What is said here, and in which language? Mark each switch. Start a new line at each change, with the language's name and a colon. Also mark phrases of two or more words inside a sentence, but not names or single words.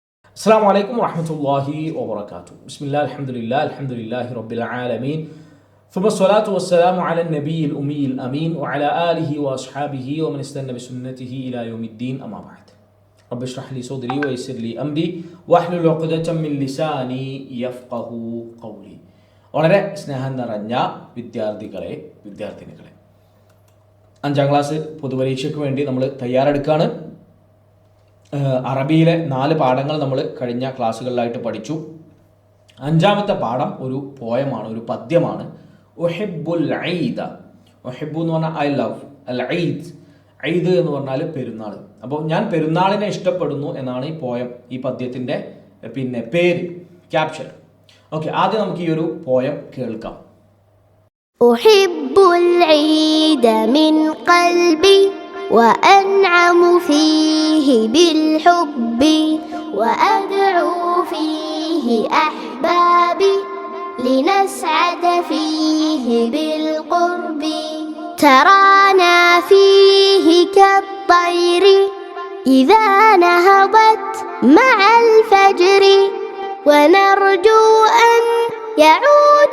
Arabic: السلام عليكم ورحمة الله وبركاته. بسم الله الحمد لله رب العالمين. ثم الصلاة والسلام على النبي الأمي الأمين وعلى آله وأصحابه ومن استنى بسنته إلى يوم الدين أما بعد. رب اشرح لي صدري ويسر لي أمري واحلل عقدة من لساني يفقه قولي.
Malayalam: വളരെ സ്നേഹം നിറഞ്ഞ വിദ്യാർത്ഥിനികളെ, 5ാം ക്ലാസ് പൊതുപരീക്ഷയ്ക്ക് വേണ്ടി നമ്മൾ തയ്യാറെടുക്കുകയാണ്. അറബിയിലെ 4 പാഠങ്ങൾ നമ്മൾ കഴിഞ്ഞ ക്ലാസ്സുകളിലായിട്ട് പഠിച്ചു. 5ാമത്തെ പാഠം ഒരു പോയമാണ്, ഒരു പദ്യമാണ്.
Arabic: أحب العيد.
Malayalam: ഉഹിബ്ബു എന്ന് പറഞ്ഞാൽ
English: I love,
Arabic: العيد,
Malayalam: ഈദ് എന്ന് പറഞ്ഞാൽ പെരുന്നാൾ. അപ്പോൾ ഞാൻ പെരുന്നാളിനെ ഇഷ്ടപ്പെടുന്നു എന്നാണ് ഈ പോയം, ഈ പദ്യത്തിൻ്റെ പേര്, ക്യാപ്ഷൻ. ഓക്കെ, ആദ്യം നമുക്ക് ഈ ഒരു പോയം കേൾക്കാം.
Arabic: أحب العيد من قلبي وأنعم فيه بالحب وأدعو فيه أحبابي لنسعد فيه بالقرب ترانا فيه كالطير إذا نهضت مع الفجر ونرجو أن يعود